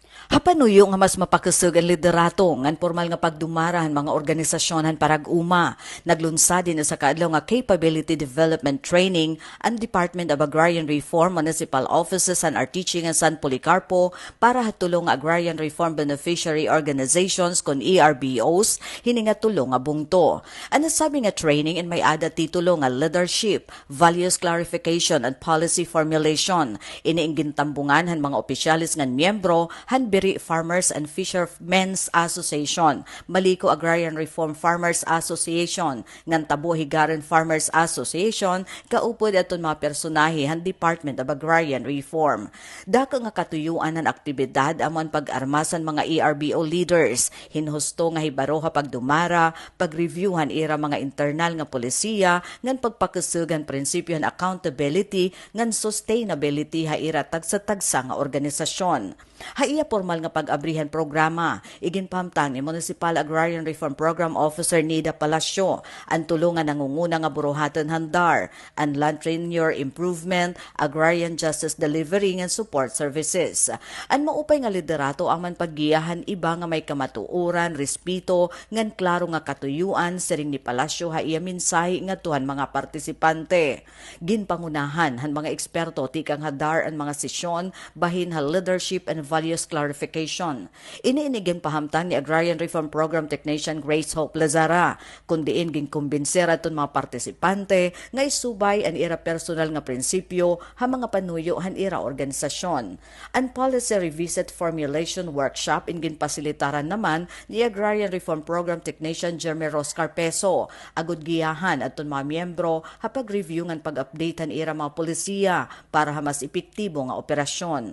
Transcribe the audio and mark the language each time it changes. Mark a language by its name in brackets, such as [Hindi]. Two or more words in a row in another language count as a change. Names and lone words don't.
[Waray] Hapanuyo nga mas mapakasug ang liderato ngan formal nga pagdumarahan mga organisasyonan parag-uma. Naglunsad din sa kaadlaw nga [English] Capability Development Training [Waray] ang Department of Agrarian Reform Municipal Offices and Artiching and San Policarpo para hatulong Agrarian Reform Beneficiary Organizations kon ERBOs hininga tulong nga bungto. Ang nasabi nga training in may ada titulo nga Leadership, Values Clarification and Policy Formulation. Iniing gintambungan han mga opisyalis ngan miyembro han Farmers and Fishermen's Association, Maliko Agrarian Reform Farmers Association, ngan Tabo Higaran Farmers Association, kaupod aton mga personahe han Department of Agrarian Reform. Dako nga katuyuan ang aktibidad amon pag-armasan mga ERBO leaders, hinhusto nga hibaroha pagdumara, pag-reviewhan ira mga internal nga polisiya, ngan pagpakasugan prinsipyo han accountability, ngan sustainability ha ira tagsa-tagsa nga organisasyon. Haiya formal nga pag-abrihan programa, iginpamtang ni Municipal Agrarian Reform Program Officer Nida Palacio, ang tulungan nangunguna nga buruhatan handar, ang [English] land tenure improvement, agrarian justice delivery and support services. [Waray] Ang maupay nga liderato ang man paggiyahan iba nga may kamatuoran, respeto, ngan klaro nga katuyuan, siring ni Palacio haiya mensahe nga tuhan mga partisipante. Ginpangunahan han mga eksperto tikang hadar ang mga sesyon, bahin ha [English] leadership and values clarification. [Waray] Iniinigin pahamtang ni Agrarian Reform Program Technician Grace Hope Lazara, kundiin ginkumbinser aton mga partisipante nga isubay ang ira personal nga prinsipyo ha mga panuyo han ira organisasyon. Ang [English] policy revisit formulation workshop [Waray] ingin pasilitaran naman ni Agrarian Reform Program Technician Jeremy Roscar Peso, agud giyahan aton mga miyembro ha pag-review ngan pag-update han ira mga polisiya para ha mas epektibo nga operasyon.